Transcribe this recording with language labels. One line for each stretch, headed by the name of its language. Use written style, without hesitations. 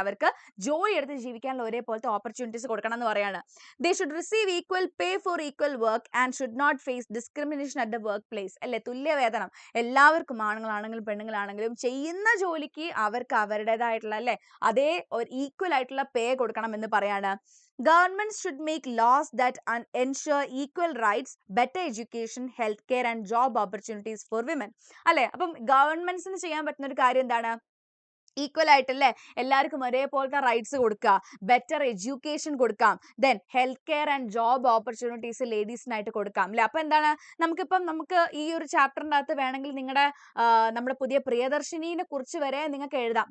Malayalam: അവർക്ക് ജോലി എടുത്ത് ജീവിക്കാനുള്ള ഒരേപോലത്തെ ഓപ്പർച്യൂണിറ്റീസ് കൊടുക്കണം എന്ന് പറയാണ്.
English: They should receive equal pay for equal work and should not face discrimination at the workplace അല്ലെ.
Malayalam: തുല്യ വേതനം എല്ലാവർക്കും, ആണുങ്ങളാണെങ്കിലും പെണ്ണുങ്ങളാണെങ്കിലും ചെയ്യുന്ന ജോലിക്ക് അവർക്ക് അവരുടേതായിട്ടുള്ള അല്ലെ അതേ ഒരു ഈക്വൽ ആയിട്ടുള്ള പേ കൊടുക്കണം എന്ന് പറയാണ്.
English: Governments should make laws that ensure equal rights, better education, healthcare and job opportunities for women.
Malayalam: അല്ലെ. അപ്പം ഗവൺമെന്റ്സിന് ചെയ്യാൻ പറ്റുന്ന ഒരു കാര്യം എന്താണ്? ഈക്വൽ ആയിട്ടല്ലേ എല്ലാവർക്കും ഒരേപോലത്തെ റൈറ്റ്സ് കൊടുക്കുക, ബെറ്റർ എഡ്യൂക്കേഷൻ കൊടുക്കാം, then health care and job opportunities ലേഡീസിനായിട്ട് കൊടുക്കാം അല്ലെ. അപ്പൊ എന്താണ്, നമുക്ക് ഈ ഒരു ചാപ്റ്ററിൻ്റെ അകത്ത് വേണമെങ്കിൽ നമ്മുടെ പുതിയ പ്രിയദർശിനിനെ കുറിച്ച് വരെ നിങ്ങൾക്ക് എഴുതാം.